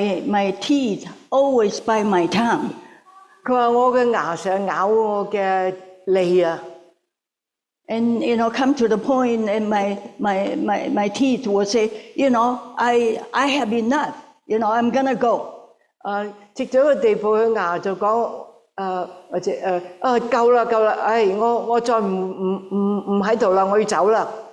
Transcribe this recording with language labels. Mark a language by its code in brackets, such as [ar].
[en] my teeth always bite my tongue. [yue] 佢話我嘅牙成日咬我嘅脷啊。 [en] And come to the point, and my teeth will say, I have enough. I'm gonna go. [yue] 直到個地步，佢牙就講或者夠啦，我再唔喺度啦，我要走啦。